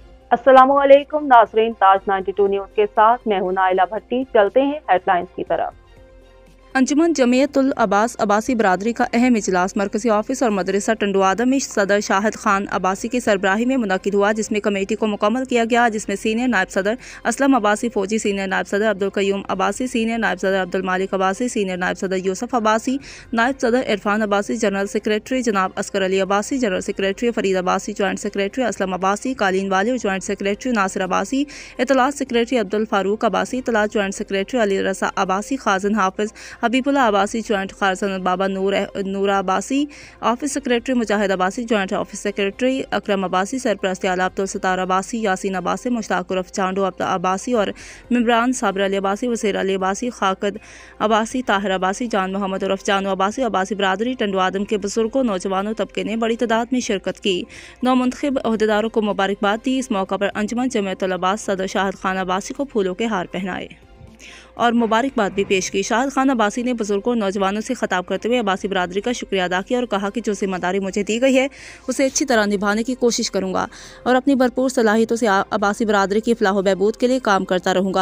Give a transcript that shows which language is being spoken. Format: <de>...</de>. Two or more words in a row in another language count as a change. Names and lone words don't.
<ur>اسلام علیکم ناظرین، تاج 92 نیوز کے ساتھ میں ہوں نائلہ بھٹی. چلتے ہیں ہیڈلائنز کی طرف. انجمن جمعیت العباس عباسی برادری کا اہم اجلاس مرکزی آفس اور مدرسہ ٹنڈو آدم میں صدر شاہد خان عباسی کی سربراہی میں منعقد ہوا، جس میں کمیٹی کو مکمل کیا گیا، جس میں سینئر نائب صدر اسلم عباسی فوجی، سینئر نائب صدر عبدالقیوم عباسی، سینئر نائب صدر عبدالمالک عباسی، سینئر نائب صدر یوسف عباسی، نائب صدر عرفان عباسی,</ur> <en>general secretary</en> <ur>جناب اصغر علی عباسی، جنرل سیکرٹری فرید عباسی,</ur> <en>joint secretary</en> <ur>اسلم عباسی, قالین والے اور</ur> <en>joint secretary</en> <ur>ناصر عباسی، اطلاعات سیکرٹری عبدالفاروق عباسی، اطلاعات جوائنٹ سیکرٹری علی رضا عباسی، خازن حافظ حبیب اللہ عباسی، جوائنٹ خازن بابا نورا عباسی,</ur> <en>office secretary</en> <ur>مجاہد عباسی,</ur> <en>joint office secretary</en> <ur>اکرم عباسی، سرپرستی اعلیٰ عبدالستار عباسی، یاسین عباسی، مشتاق عرف چانڈو عباسی اور ممبران صابر علی عباسی، وسیر علی عباسی، خاکد عباسی، طاہر عباسی، جان محمد عرف جانو عباسی، عباسی برادری ٹنڈو آدم کے بزرگوں نوجوانوں طبقے نے بڑی تعداد میں شرکت کی. نومنتخب عہدیداروں کو مبارکباد دی۔ اس موقع پر انجمن جمعیت العباس صدر شاہد خان عباسی کو پھولوں کے ہار پہنائے اور مبارکباد بھی پیش کی. شاہد خان عباسی نے بزرگوں اور نوجوانوں سے خطاب کرتے ہوئے عباسی برادری کا شکریہ ادا کیا اور کہا کہ جو ذمہ داری مجھے دی گئی ہے اسے اچھی طرح نبھانے کی کوشش کروں گا اور اپنی بھرپور صلاحیتوں سے عباسی برادری کی فلاح بہبود کے لیے کام کرتا رہوں گا.</ur>